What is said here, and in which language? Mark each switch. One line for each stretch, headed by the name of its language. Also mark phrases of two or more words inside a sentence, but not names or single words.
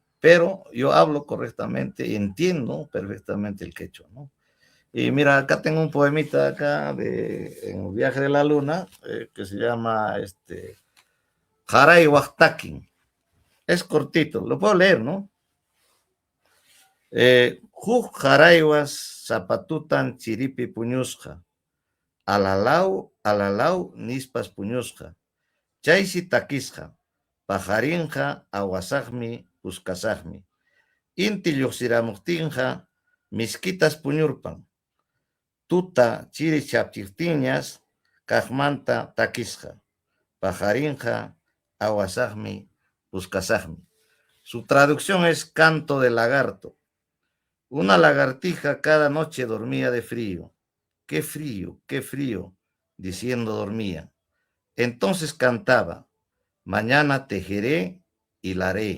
Spanish: Pero yo hablo correctamente y entiendo perfectamente el quechua, ¿no? Y mira, acá tengo un poemita acá en el viaje de la luna que se llama Jaray Huactaquín. Es cortito, lo puedo leer, ¿no?
Quechua: Juk jaraywas zapatutan chiripi puñusja, alalau nispas puñusja, chaysi takisja, pajarinja awasajmi puskasajmi, inti lluqsiramuptinja misquitas puñurpan, tuta chiri chapchirtiñas kajmanta takisja, pajarinja awasajmi puskasajmi.
Spanish: Su traducción es canto de lagarto. Una lagartija cada noche dormía de frío. Qué frío, diciendo dormía. Entonces cantaba, mañana tejeré y la haré.